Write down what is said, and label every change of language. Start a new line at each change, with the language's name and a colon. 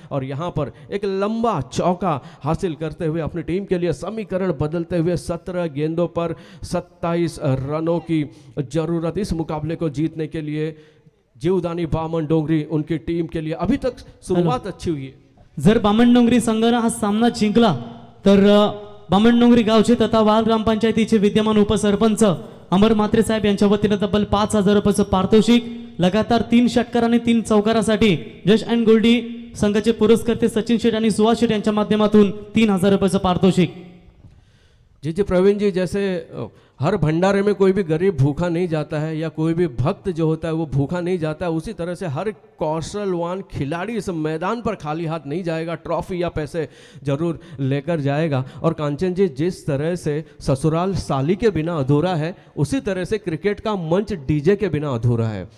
Hindi: और यहां पर एक लंबा चौका हासिल करते हुए अपनी टीम के लिए समीकरण बदलते हुए 17 गेंदों पर 27 रनों की जरूरत इस मुकाबले को जीतने के लिए। जीवदानी बामन डोंगरी उनकी टीम के लिए अभी तक शुरुआत अच्छी हुई है।
Marathi: जर बामणडोंगरी संघानं हा सामना जिंकला तर बामणडोंगरी गावचे तथा वाल ग्रामपंचायतीचे विद्यमान उपसरपंच अमर म्हात्रे साहेब यांच्या वतीने तब्बल 5,000 रुपयाचं पारितोषिक, लगातार 3 षटकार आणि 3 चौकारासाठी जश अँड गोल्डी संघाचे पुरस्कर्ते सचिन शेठ आणि सुहास शेठ यांच्या माध्यमातून 3,000 रुपयाचं पारितोषिक।
Hindi: जी प्रवीण जी, जैसे हर भंडारे में कोई भी गरीब भूखा नहीं जाता है या कोई भी भक्त जो होता है वो भूखा नहीं जाता है, उसी तरह से हर कौशलवान खिलाड़ी इस मैदान पर खाली हाथ नहीं जाएगा, ट्रॉफी या पैसे जरूर लेकर जाएगा। और कांचन जी, जिस तरह से ससुराल साली के बिना अधूरा है, उसी तरह से क्रिकेट का मंच डीजे के बिना अधूरा है।